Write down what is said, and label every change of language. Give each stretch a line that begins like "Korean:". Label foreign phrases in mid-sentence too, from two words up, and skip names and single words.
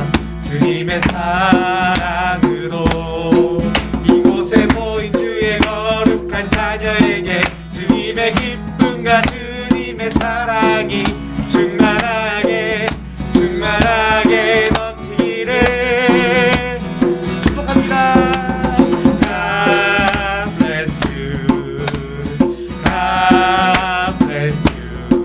Korean: 주님의 사랑으로 이곳에 모인 주의 거룩한 자녀에게 주님의 기쁨과 주님의 사랑이 충만하게 넘치기를. 축복합니다.
English: God bless you. God bless you.